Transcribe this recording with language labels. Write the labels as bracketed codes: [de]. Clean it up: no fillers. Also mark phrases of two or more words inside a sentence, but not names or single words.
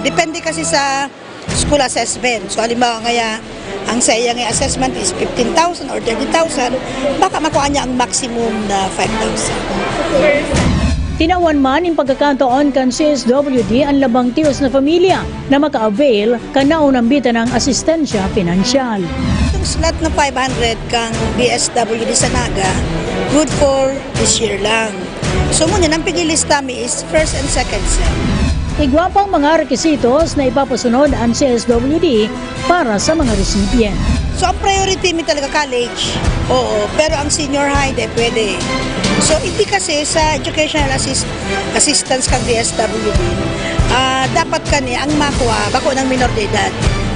[bik] Depende kasi sa [en] school assessment. [bik] So, halimbawa ngaya, ang sayang assessment is 15,000 or 30,000, baka makuha niya ang maximum na 5,000. Tinawan man yung pagkakataon kan CSWD ang labang tiyos na pamilya na maka-avail kan naunambitan ng asistensya pinansyal. Itong slot na 500 kang DSWD sa Naga, [en] good for this year [bik] lang. So muna, ang pigilista mi is [en] first and second sem. [bik] Igwa pang mga rekisitos na ipapasunod ang CSWD para sa mga recipient. So ang priority mi talaga college, oo, pero ang [en] senior high, [bik] pwede. So hindi kasi sa [en] educational assistance [bik] kang DSWD, dapat kani ang makuha bako ng minor de edad.